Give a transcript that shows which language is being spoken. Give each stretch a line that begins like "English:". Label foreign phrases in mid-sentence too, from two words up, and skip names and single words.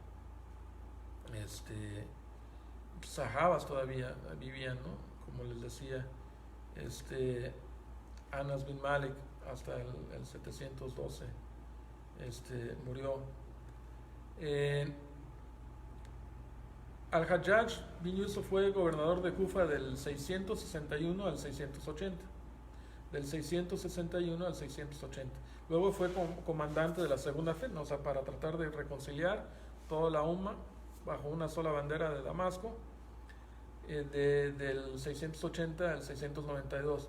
Spanish: Sahabas todavía vivían, ¿no? Como les decía, Anas bin Malik hasta el 712 murió. Al-Hajjaj bin Yusuf fue gobernador de Kufa del 661 al 680. Del 661 al 680. Luego fue comandante de la segunda fe, o sea, para tratar de reconciliar toda la umma bajo una sola bandera de Damasco, del 680 al 692.